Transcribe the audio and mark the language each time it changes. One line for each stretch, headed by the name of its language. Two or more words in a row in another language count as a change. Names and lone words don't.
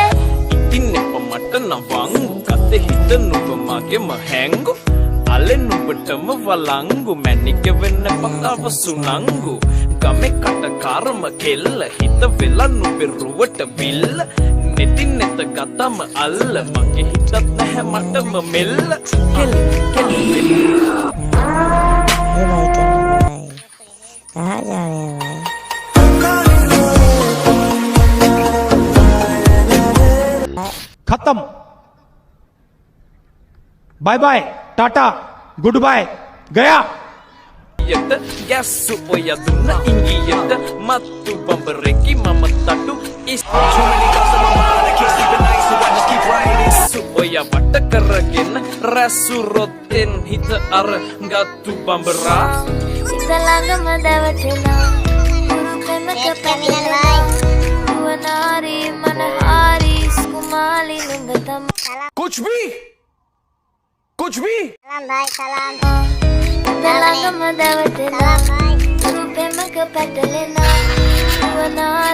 Sinhala: ඉන්නේ මට නවං කතේ හිත නුඹ මගේම හැංගු අලෙ නුඹටම වලංගු මැනික වෙන්න පතාව සුනංගු ගමේ කටකාරම කෙල්ල හිත වෙලා නුඹේ රුවට පිල්ල නෙතින් නෙත ගතම අල්ල මගේ හිතත් නැහැ මටම මෙල්ල කෙල කෙල
Hindi: ये भाई क्या भाई कहाँ जा रहे हैं भाई खत्म
English: bye bye tata good bye
Hindi: गया
Sinhala: යට ගැස්සු ඔය දුන්න ඉංගියට මත්තු බඹරෙකි මම තටු ඉස්සු ඔය වට කරගෙන රැසු රොත්තෙන් හිත අර ගත්තු බඹරා හිත ළඟම දැවටෙනා උරු පෙමක පැටලෙනා වනාරි මනහාරි සුකුමාලි නුඹ තමා
Hindi: कुछ भी
Sinhala: හිත ළඟම දැවටෙනා උරු පෙමක පැටලෙනා වනාරි